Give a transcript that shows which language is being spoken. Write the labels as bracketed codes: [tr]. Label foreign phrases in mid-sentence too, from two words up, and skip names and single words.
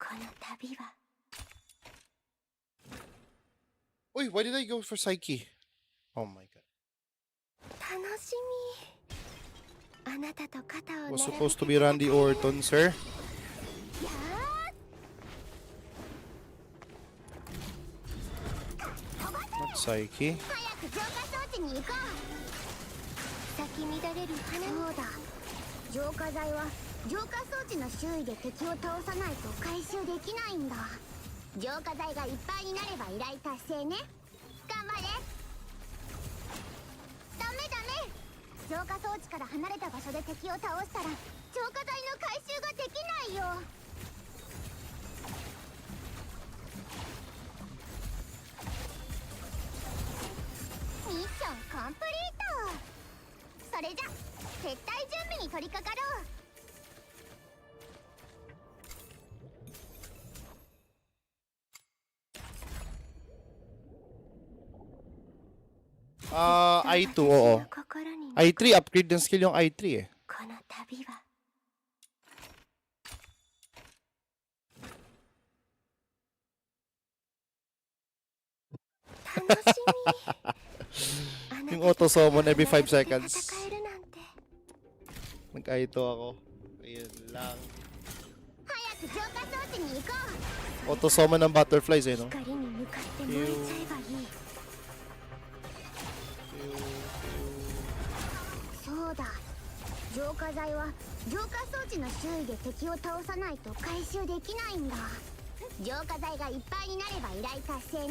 [en] Wait, why did I go for Psyche? Oh my god. Was supposed to be Randy Orton, sir. Not Psyche. [ja] 早く浄化装置に行こう。咲き乱れる花。そうだ、浄化剤は浄化装置の周囲で敵を倒さないと回収できないんだ。浄化剤がいっぱいになれば依頼達成ね。頑張れ。ダメダメ、浄化装置から離れた場所で敵を倒したら浄化剤の回収ができないよ。ミッションコンプリート。それじゃ撤退準備に取り掛かろう。 [tl] I2, oo. I3, upgrade ng skill yung I3 eh. [ja] この旅は楽しみ。 [en] Yung auto summon every 5 seconds. [ja] 戦えるなんて。 [tl] Nag-I2 ako. Ayun lang. [ja] 早く浄化装置に行こう。 [en] Auto summon [tl] ng butterflies eh, no? [ja] 光に向かって燃えちゃえばいい。そうだ、浄化剤は浄化装置の周囲で敵を倒さないと回収できないんだ。浄化剤がいっぱいになれば依頼達成ね。